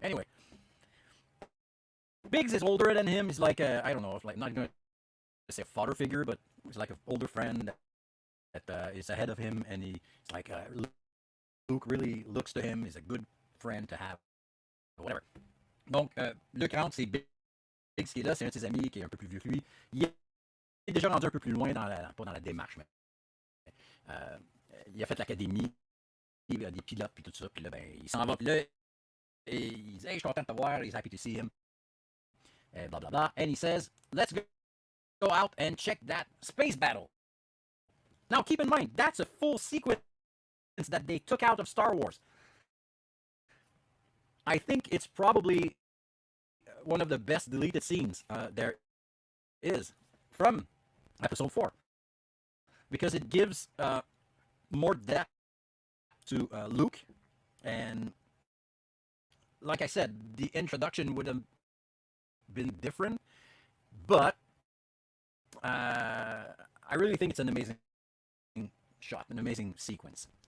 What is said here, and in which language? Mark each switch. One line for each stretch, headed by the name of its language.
English: Anyway, Biggs is older than him. He's like I don't know, if like not going to say a father figure, but he's like an older friend that is ahead of him, and he's like Luke really looks to him. He's a good friend to have. Whatever.
French: Donc Luke rentre, c'est Biggs qui est là, c'est un de ses amis qui est un peu plus vieux que lui. Il est déjà rendu un peu plus loin pas dans la démarche, mais il a fait l'académie, il a des pilotes puis tout ça, puis là ben il s'en va, puis là et il dit hey, je suis content de te voir,
English: he's happy to see him, blah blah blah, and he says let's go out and check that space battle. Now keep in mind that's a full sequence that they took out of Star Wars. I think it's probably one of the best deleted scenes there is from Episode 4, because it gives more depth to Luke, and like I said, the introduction would have been different, but I really think it's an amazing shot, an amazing sequence.